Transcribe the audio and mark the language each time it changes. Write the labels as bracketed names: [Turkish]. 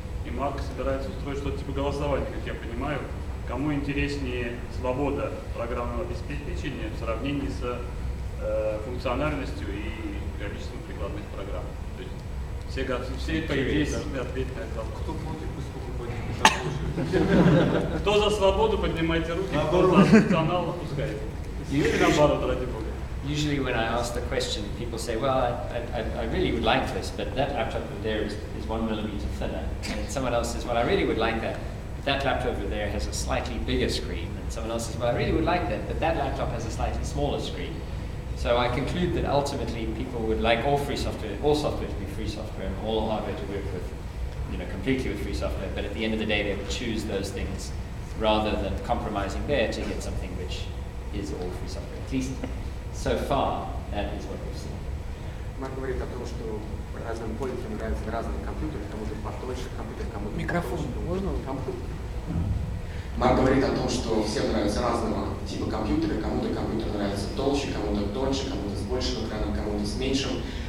[Russian] И Марк собирается устроить что-то типа голосования, как я понимаю. Кому интереснее свобода программного обеспечения в сравнении с функциональностью и количеством прикладных программ. То есть все по идее должны ответить на этот вопрос. Кто за свободу, поднимайте руки, кто за функционал, опускайте. Или наоборот, ради бога. [English] Usually when I ask the question, people say, well, I really would like this, but that laptop over there is 1 millimeter thinner. And someone else says, well, I really would like that. That laptop over there has a slightly bigger screen, and someone else says, well, I really would like that, but that laptop has a slightly smaller screen. So I conclude that ultimately people would like all software to be free software and all hardware to work with, completely with free software, but at the end of the day they would choose those things rather than compromising there to get something which is all free software. At least so far, that is what we've seen. [Russian] Марк говорит о том, что разным пользователям нравятся разные компьютеры, кому-то потолще компьютер, кому-то микрофон. Можно? Марк говорит о том, что всем нравятся разного типа компьютеры, кому-то компьютер нравится толще, кому-то тоньше, кому-то с большим экраном, кому-то с меньшим.